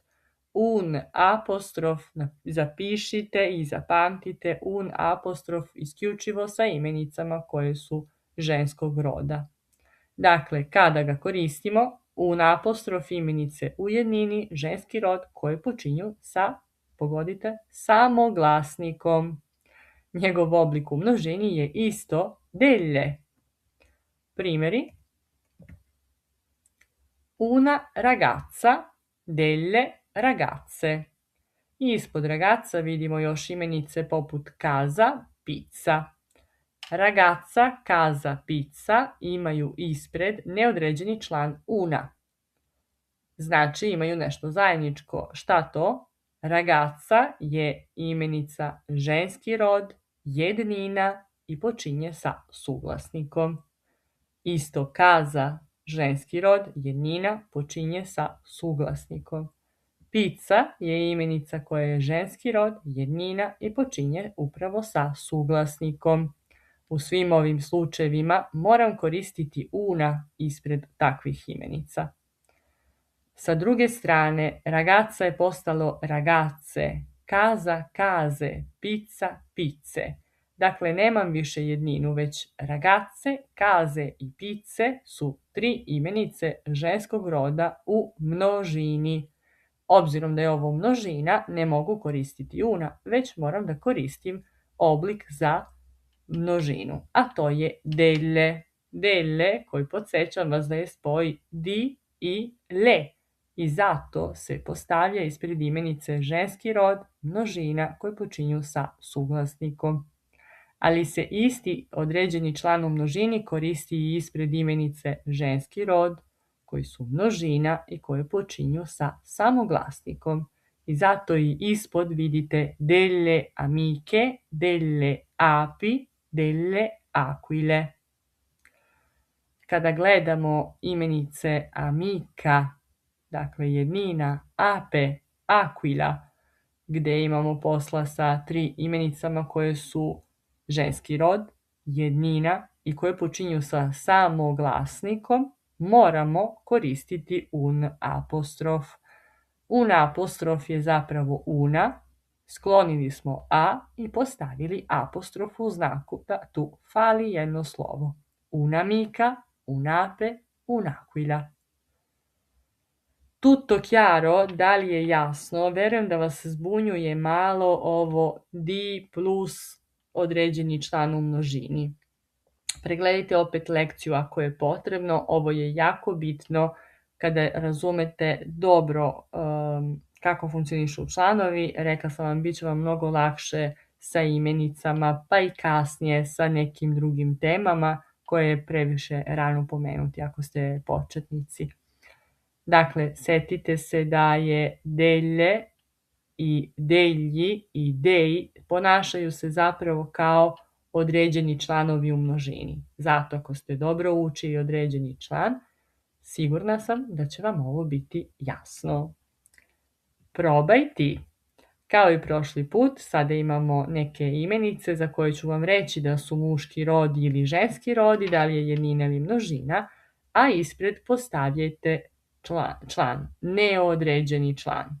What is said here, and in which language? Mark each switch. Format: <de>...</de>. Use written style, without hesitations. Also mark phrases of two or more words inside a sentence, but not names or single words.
<bs>Un apostrof, zapišite i zapamtite, un apostrof isključivo sa imenicama koje su ženskog roda. Dakle, kada ga koristimo, un apostrof imenice u jednini, ženski rod koje počinju sa, pogodite, samoglasnikom. Njegov oblik u množini je isto delle. Primjeri.</bs> <it>Una ragazza, delle ragazze.</it> <bs>Ispod ragazza vidimo još imenice poput</bs> <it>casa, pizza. Ragazza, casa, pizza</it> <bs>imaju ispred neodređeni član una. Znači imaju nešto zajedničko. Šta to? Ragazza je imenica ženski rod, jednina i počinje sa suglasnikom. Isto casa, ženski rod, jednina, počinje sa suglasnikom. Pizza je imenica koja je ženski rod, jednina i počinje upravo sa suglasnikom. U svim ovim slučajevima moram koristiti una ispred takvih imenica. Sa druge strane, ragazza je postalo</bs> <it>ragazze, casa, case, pizza, pizze.</it> <bs>Dakle, nemam više jedninu, već</bs> <it>ragazze, case</it> <bs>i pizze su tri imenice ženskog roda u množini. Obzirom da je ovo množina, ne mogu koristiti una, već moram da koristim oblik za množinu, a to je delle. Delle, koji podsjećam vas da je spoj di i le. I zato se postavlja ispred imenice ženski rod, množina koji počinju sa suglasnikom. Ali se isti određeni član u množini koristi i ispred imenice ženski rod, koji su množina i koje počinju sa samoglasnikom. I zato i ispod vidite</bs> <it>delle amiche, delle api, delle aquile.</it> <bs>Kada gledamo imenice amica, dakle jednina,</bs> <it>ape, aquila,</it> <bs>gdje imamo posla sa tri imenicama koje su ženski rod, jednina i koje počinju sa samoglasnikom, moramo koristiti un apostrof. Un apostrof je zapravo una, sklonili smo a i postavili apostrof u znaku da tu fali jedno slovo.</bs> <it>Un'amica, un'ape, un'aquila. Tutto chiaro?</it> <bs>Da li je jasno? Verujem da vas zbunjuje malo ovo di plus određeni član u množini. Pregledajte opet lekciju ako je potrebno. Ovo je jako bitno kada razumete dobro kako funkcionišu članovi. Rekla sam vam, bit će vam mnogo lakše sa imenicama, pa i kasnije sa nekim drugim temama koje je previše rano pomenuti ako ste početnici. Dakle, setite se da je delle i degli i dei ponašaju se zapravo kao određeni članovi u množini. Zato ako ste dobro učili određeni član, sigurna sam da će vam ovo biti jasno. Probaj ti. Kao i prošli put, sada imamo neke imenice za koje ću vam reći da su muški rod ili ženski rod i da li je jednina ili množina, a ispred postavljajte član, neodređeni član.</bs>